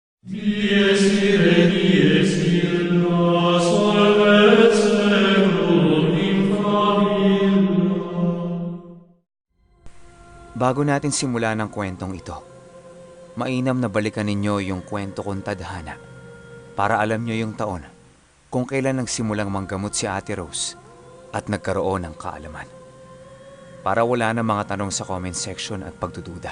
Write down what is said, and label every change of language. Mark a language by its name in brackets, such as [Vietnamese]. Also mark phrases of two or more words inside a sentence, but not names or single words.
[Latin] Dies ire, dies illa, salvet seculum in favilla. [Filipino] Bago natin simulan ang kwentong ito, mainam na balikan ninyo yung kwento kong tadhana para alam nyo yung taon kung kailan nagsimulang manggamot si Ate Rose at nagkaroon ng kaalaman. Para wala na mga tanong sa [English] comment section [Filipino] at pagdududa.